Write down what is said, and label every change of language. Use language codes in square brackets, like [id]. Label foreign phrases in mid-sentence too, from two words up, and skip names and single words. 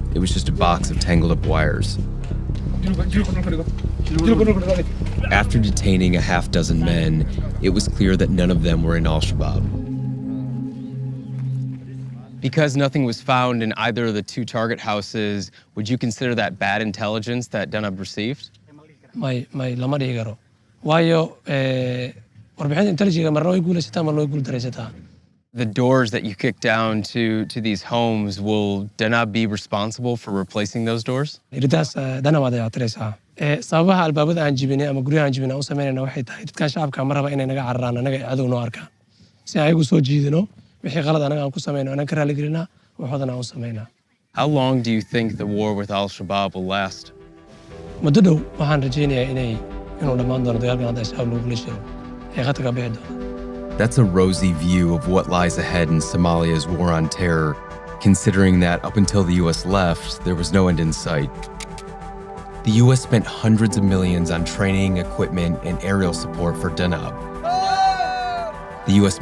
[en] It was just a box of tangled up wires. After detaining a half-dozen men, it was clear that none of them were in Al-Shabaab. Because nothing was found in either of the 2 target houses, would you consider that bad intelligence that Danab received? [so] lama dhihi karo. Waayo warbixinta intelligence marna way guulaysataa marna way guuldaraysataa. [en] The doors that you kicked down to these homes, will Danab be responsible for replacing those doors? [so] Iridaas Danab aad tiraysaa. Sababaha albaabada aan jibinay ama guryaha aan jibinay oo sameynayna waxay tahay dadka shacabka ma raba inay naga cararaan anaga cadow noo arkaan. Si ay ugu soo jiidino wixii qalad anaga aan ku sameeyno anaga raali gelina waxoodana aan u sameynaa. [en] How long do you think the war with Al-Shabaab will last? [so] Muddo dhow waxaan rajaynayaa inuu dhammaan doono dagaalkan hadda Al-Shabaab lagu guulaysto ee khatarka bixi doona. [en] That's a rosy view of what lies ahead in Somalia's war on terror, considering that up until the U.S. left, there was no end in sight. The U.S. spent hundreds of millions on training, equipment, and aerial support for Danab. The U.S.